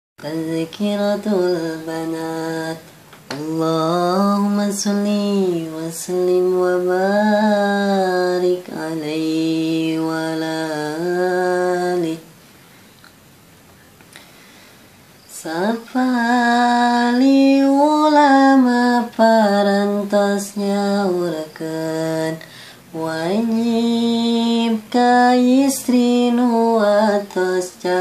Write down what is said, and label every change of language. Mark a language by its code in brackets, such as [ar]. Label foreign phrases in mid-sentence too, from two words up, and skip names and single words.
[ar] تذكرة البنات. اللهم صل وسلم وبارك عليه وعلى آله. [su] Sapali ulama parantosnya urkeun wajib ka istri nu atos